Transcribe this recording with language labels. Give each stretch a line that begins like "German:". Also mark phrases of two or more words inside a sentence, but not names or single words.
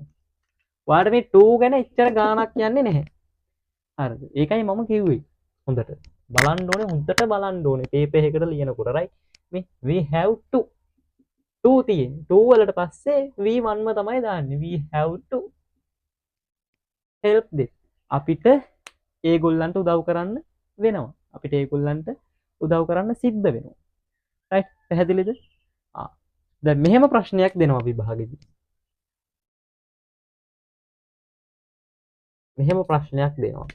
Sinhala: ඔයාට මේ 2 ගැන එච්චර ගාණක් යන්නේ නැහැ. හරිද? ඒකයි මම කිව්වේ. හොඳට බලන්න ඕනේ හොඳට බලන්න ඕනේ පේපර් එකකට ලියනකොට right මේ
English: we have to
Sinhala: 2 තියෙන්නේ 2 වලට පස්සේ V1 ම තමයි දාන්නේ.
English: we have to help them.
Sinhala: අපිට ඒගොල්ලන්ට උදව් කරන්න වෙනවා. අපිට ඒගොල්ලන්ට උදව් කරන්න සිද්ධ වෙනවා. right පැහැදිලිද? දැන් මෙහෙම ප්‍රශ්නයක් දෙනවා විභාගෙදී. මෙහෙම ප්‍රශ්නයක් දෙනවා.